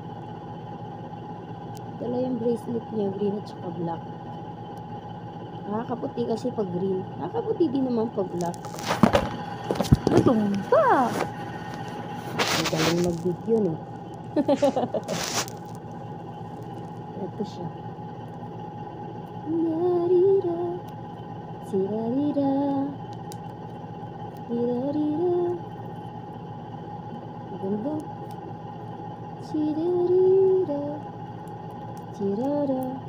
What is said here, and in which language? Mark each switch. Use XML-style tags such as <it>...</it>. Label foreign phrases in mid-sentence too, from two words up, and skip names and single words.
<tl>Dalawa yung bracelet niya, green at saka black. Nakakaputi kasi pag green. Nakakaputi din naman pag black. Natumba! Ang galing mag-video, no? Ito siya. Da-di-da. Si-da-di-da. Di-da-di-da. Ang ganda. Si-da-di-da. Si-da-da.</tl>